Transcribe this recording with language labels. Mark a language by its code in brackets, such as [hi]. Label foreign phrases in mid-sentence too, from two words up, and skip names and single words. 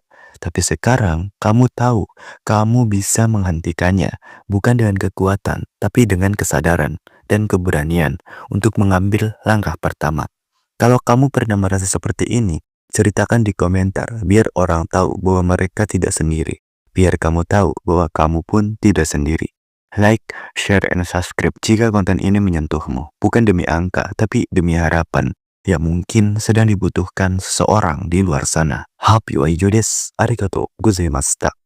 [id] Tapi sekarang kamu tahu, kamu bisa menghentikannya, bukan dengan kekuatan, tapi dengan kesadaran dan keberanian untuk mengambil langkah pertama. Kalau kamu pernah merasa seperti ini, ceritakan di komentar biar orang tahu bahwa mereka tidak sendiri. Biar kamu tahu bahwa kamu pun tidak sendiri. [en] Like, share, and subscribe [id] jika konten ini menyentuhmu. Bukan demi angka, tapi demi harapan yang mungkin sedang dibutuhkan seseorang di luar sana. [ja] Happy wa ijo desu. ありがとうございました.